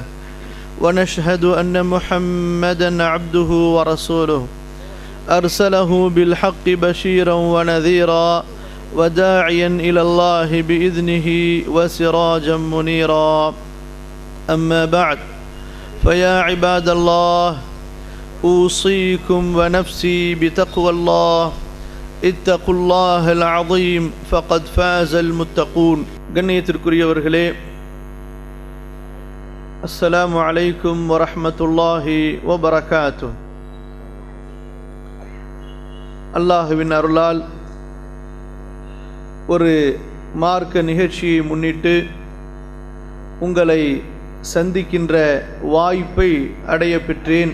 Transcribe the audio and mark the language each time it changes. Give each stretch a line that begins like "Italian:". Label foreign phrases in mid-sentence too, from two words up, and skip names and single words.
Arabic: ونشهد أن محمدًا عبده ورسوله أرسله بالحق بشيرا ونذيرا وداعيا إلى الله بإذنه وسراجا منيرا أما بعد فيا عباد الله أوصيكم ونفسي بتقوى الله اتقوا الله العظيم فقد فاز المتقون. கண்ணியத்திற்குரியவர்களே, السلام عليكم ورحمة الله وبركاته.
Tamil: அல்லாஹுவின் அருளால் ஒரு மார்க்க நிகழ்ச்சியை முன்னிட்டு உங்களை சந்திக்கின்ற வாய்ப்பை அடைய பெற்றேன்.